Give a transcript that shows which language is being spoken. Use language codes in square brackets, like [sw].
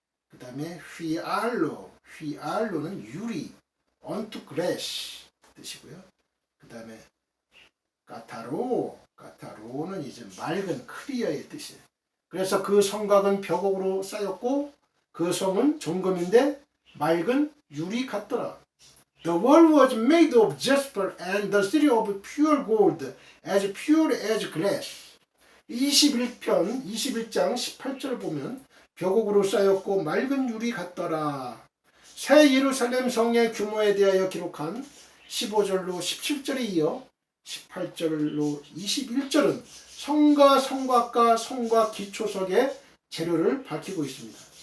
[ko] 그 다음에 휘알로는 유리, [en] onto glass [ko] 뜻이고요. 그 다음에 까타로는 이제 맑은 클리어의 뜻이에요. 그래서 그 성곽은 벽옥으로 쌓였고 그 성은 정금인데 맑은 유리 같더라. [en] The wall was made of jasper and the city of pure gold, as pure as glass. [ko] 21장 18절을 보면 벽옥으로 쌓였고 맑은 유리 같더라. 새 예루살렘 성의 규모에 대하여 기록한 15절로 17절에 이어 18절로 21절은 성과 성곽과 성곽 기초석의 재료를 밝히고 있습니다.